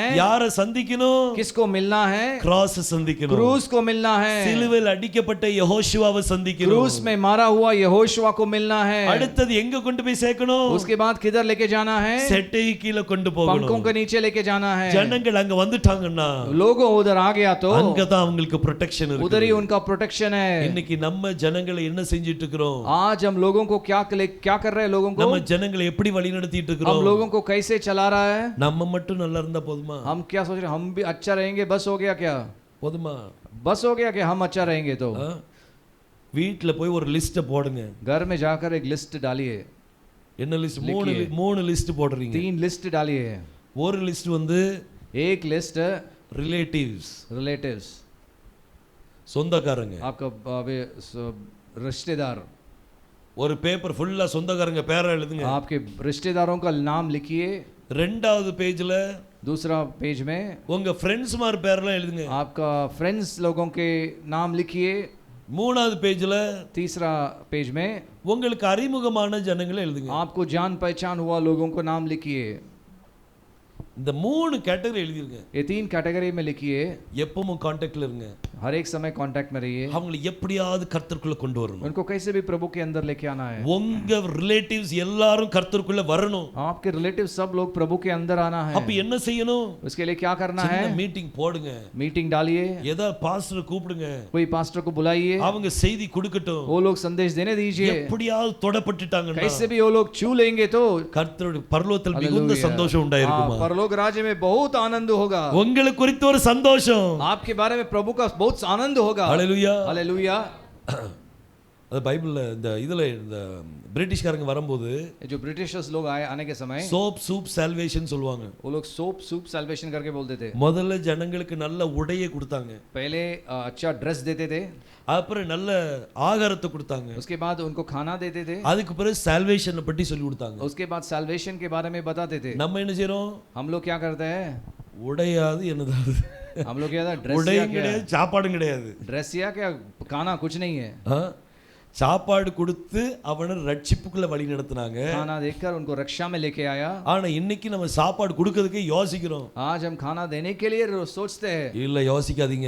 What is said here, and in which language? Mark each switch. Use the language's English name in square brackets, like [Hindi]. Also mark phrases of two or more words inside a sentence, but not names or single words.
[Tamil] யாரை சந்திக்கணும்? [Hindi] किसको मिलना है? [Tamil] கிராஸ் சந்திக்கணும். [Hindi] क्रूस को मिलना है। [Tamil] சிலுவையில் அடிக்கப்பட்ட யெகோஷுவாவை சந்திக்கணும். [Hindi] क्रूस में मारा हुआ यहोशुआ को मिलना है। [Tamil] அடுத்து எங்க கொண்டு போய் சேர்க்கணும்? [Hindi] उसके बाद किधर लेके जाना है? [Tamil] செட்டை கீழ கொண்டு போகணும். [Hindi] पंखों के नीचे लेके जाना है। [Tamil] ஜனங்கள் அங்க வந்துட்டாங்கன்னா [Hindi] लोगों उधर आ गया तो [Tamil] அங்க தான் அவங்களுக்கு ப்ரொடெக்ஷன் இருக்கு. [Hindi] उधर ही उनका प्रोटेक्शन है। [Tamil] இன்னைக்கு நம்ம ஜனங்களை என்ன செஞ்சிட்டு இருக்கோம்? [Hindi] आज हम लोगों को क्या कर रहे हैं? लोगों को [Tamil] நம்ம ஜனங்களை எப்படி வழி நடத்திட்டு [Hindi] हम [Tamil] இருக்கோம்? [Hindi] लोगों को कैसे चला रहा है? [Tamil] நம்ம மட்டும் நல்லா இருந்தா போதுமா? [Hindi] हम क्या सोच रहे हैं? हम भी अच्छा रहेंगे बस हो गया क्या? [Tamil] போதுமா? [Hindi] बस हो गया क्या हम अच्छा रहेंगे तो? [Tamil] வீட்ல போய் ஒரு லிஸ்ட் போடுங்க. [Hindi] घर में जाकर एक लिस्ट डालिए। [Tamil] என்ன லிஸ்ட்? மூணு லிஸ்ட் போடுறீங்க. [Hindi] 3 लिस्ट डालिए। [Tamil] ஒரு லிஸ்ட் வந்து [Hindi] एक लिस्ट [Tamil] ரிலேட்டிவ்ஸ், [Hindi] रिलेटिव्स, [Tamil] சொந்தக்காரங்க. [Hindi] आपका रिश्तेदार। [Tamil] ஒரு பேப்பர் ஃபுல்லா சொந்தக்காரங்க பேரை எழுதுங்க. [Hindi] आपके रिश्तेदारों का नाम लिखिए। [Tamil] ரெண்டாவது பேஜ்ல [Hindi] दूसरा पेज में [Tamil] உங்க ஃப்ரெண்ட்ஸ் மார் பேர்லாம் எழுதுங்க. [Hindi] आपका फ्रेंड्स लोगों के नाम लिखिए। [Tamil] மூணாவது பேஜ்ல [Hindi] तीसरा पेज में [Tamil] உங்களுக்கு அறிமுகமான ஜனங்களை எழுதுங்க. [Hindi] आपको जान पहचान हुआ लोगों को नाम लिखिए। [Tamil] இந்த மூணு கேட்டகரி எழுதிருங்க. [Hindi] ये 3 कैटेगरी में लिखिए। [Tamil] எப்பவும் कांटेक्टல இருங்க. [Hindi] हर एक समय कांटेक्ट में रहिए। [Tamil] அவங்களை எப்படியாவது கர்த்தருக்குள்ள கொண்டு வரணும். [Hindi] उनको कैसे भी प्रभु के अंदर लेके आना है। [Tamil] உங்க ரிலேட்டிவ்ஸ் எல்லாரும் கர்த்தருக்குள்ள வரணும். [Hindi] आपके रिलेटिव सब लोग प्रभु के अंदर आना है। [Tamil] அப்ப என்ன செய்யணும்? [Hindi] उसके लिए क्या करना है? [Tamil] மீட்டிங் போடுங்க. [Hindi] मीटिंग डालिए। [Tamil] ஏதா பாஸ்டர் கூப்பிடுங்க. [Hindi] कोई पास्टर को बुलाइए। [Tamil] அவங்க செய்தி கொடுக்கட்டும். [Hindi] वो लोग संदेश देने दीजिए। [Tamil] எப்படியாவது தொடப்பட்டுட்டாங்கன்னா [Hindi] कैसे भी वो लोग छू लेंगे तो [Tamil] கர்த்தருடைய பரலோகத்தில் மிகுந்த சந்தோஷம் உண்டாயிருக்குமா? [Hindi] परलोक राज्य में बहुत आनंद होगा। [Tamil] உங்களுக்கு குறித்து ஒரு சந்தோஷம். [Hindi] आपके बारे में प्रभु का बहुत आनंद होगा। हालेलुया हालेलुया। [Tamil] அது பைபிள்ல இதுல இந்த பிரிட்டிஷ்காரங்க வரும்போது [Hindi] जो ब्रिटिशर्स लोग आने के समय [English] soap soup salvation [Tamil] சொல்வாங்க. [Hindi] वो लोग [English] soap soup salvation [Hindi] करके बोलते थे। [Tamil] முதல்ல ஜனங்களுக்கு நல்ல உடையை கொடுத்தாங்க. [Hindi] पहले अच्छा ड्रेस देते थे। [Tamil] அப்புறம் நல்ல ஆகாரத்தை கொடுத்தாங்க. [Hindi] उसके बाद उनको खाना देते थे। [Tamil] அதுக்கு பிறகு சால்வேஷனை பத்தி சொல்லி கொடுத்தாங்க. [Hindi] उसके बाद सैल्वेशन के बारे में बताते थे। [Tamil] நம்ம என்ன செய்றோம்? [Hindi] हम लोग क्या करते हैं? [Tamil] உடையாது என்னதாவது [Hindi] हम लोग क्या ड्रेस [Tamil] உடையும் கிடையாது, சாப்பாடும் கிடையாது, [Hindi] ड्रेस या क्या खाना कुछ नहीं है। [Tamil] சாப்பாடு கொடுத்து அவனை ரட்சிப்புக்குள்ள வழி நடத்துனாங்க. [Hindi] खाना देकर उनको रक्षा में लेके आया। [Tamil] ஆனா இன்னைக்கு நம்ம சாப்பாடு கொடுக்கிறதுக்கே யோசிக்கிறோம். [Hindi] आज हम खाना देने के लिए सोचते हैं। [Tamil] இல்ல யோசிக்காதீங்க.